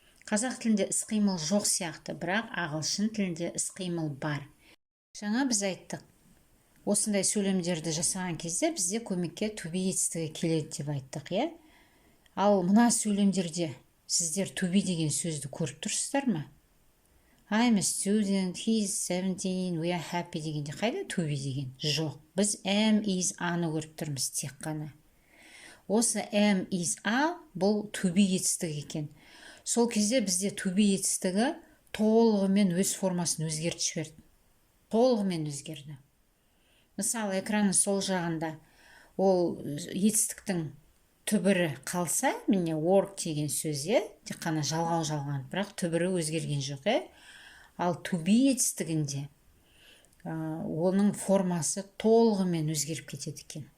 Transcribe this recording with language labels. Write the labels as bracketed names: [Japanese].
[Kazakh] Қазақ тілінде іс-қимыл жоқ сияқты, бірақ ағылшын тілінде іс-қимыл бар. Жаңа біз айттық, осындай сөйлемдерді жасаған кезде бізде көмекке to be етістігі келеді деп айттық, Ал мына сөйлемдерде сіздер to be деген сөзді көріп тұрсыздар ма? [English] I'm a student, he's 17, we are happy [Kazakh] дегенде қайда to be деген? Жоқ. Біз am, is, аны көріп тұрмыз тек қана. Осы am, is, бұл to be етістігі екен. Сол кезде бізде to be етістігі толығымен өз формасын өзгертіп жіберді. Толығымен өзгерді. Мысалы, экранның сол жағында ол етістіктің түбірі қалса, міне work деген сөз, тек қана жалғау жалған, бірақ түбірі өзгерген жоқ, Ал to be етістігінде оның формасы толығымен өзгеріп кетеді екен.